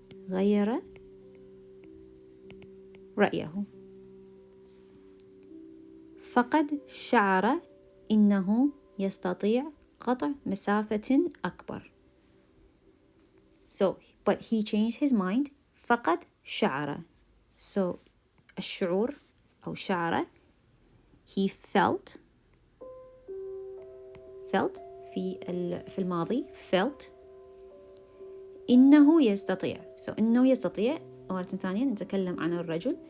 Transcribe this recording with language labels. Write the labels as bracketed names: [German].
[Arabic] غير رأيه. فقد شعر إنه يستطيع قطع مسافة أكبر. [English] So but he changed his mind. [Arabic] فقد شعر. So الشعور أو شعر [English] he felt [Arabic] في الماضي felt إنه يستطيع. So إنه يستطيع مرة ثانية نتكلم عن الرجل.